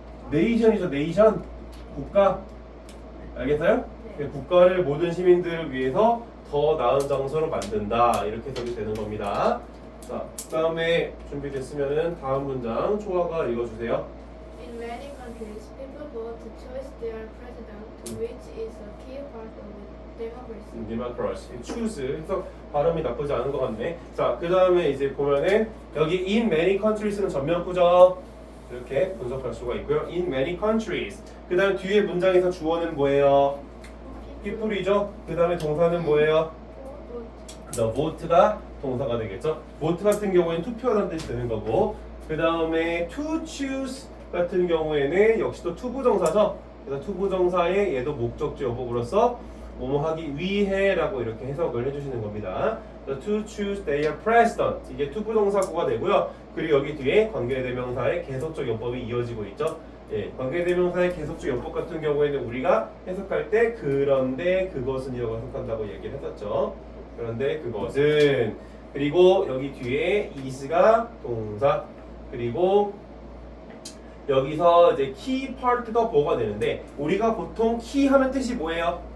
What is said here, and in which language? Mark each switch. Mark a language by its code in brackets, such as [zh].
[ko] 네이션이죠. 네이션 국가 알겠어요? 네. 국가를 모든 시민들을 위해서 더 나은 장소로 만든다 이렇게 해석이 되는 겁니다. 자 그다음에 준비됐으면은 다음 문장 초아가 읽어주세요. [en] In many countries, people vote to choose their president, which is a key part of democracy. democracy, choose. [ko] 해서 발음이 나쁘지 않은 것 같네. 자, 그 다음에 이제 보면은 여기 [en] in many countries [ko] 는 전면구죠. 이렇게 분석할 수가 있고요. [en] in many countries. [ko] 그 다음 뒤에 문장에서 주어는 뭐예요? people이죠. 그 다음에 동사는 뭐예요? the vote가 동사가 되겠죠. vote 같은 경우에는 투표하는 뜻이 되는 거고 그 다음에 to choose 같은 경우에는 역시 또 투부정사죠. 그래서 투부정사의 얘도 목적지 어법으로서 뭐뭐 하기 위해라고 이렇게 해석을 해주시는 겁니다. [en] To choose their president [ko] 이게 투부정사구가 되고요. 그리고 여기 뒤에 관계대명사의 계속적 용법이 이어지고 있죠. 예, 관계대명사의 계속적 용법 같은 경우에는 우리가 해석할 때 그런데 그것은이라고 해석한다고 얘기를 했었죠. 그런데 그것은 그리고 여기 뒤에 is가 동사 그리고 여기서 이제 key part가 뭐가 되는데 우리가 보통 key 하면 뜻이 뭐예요?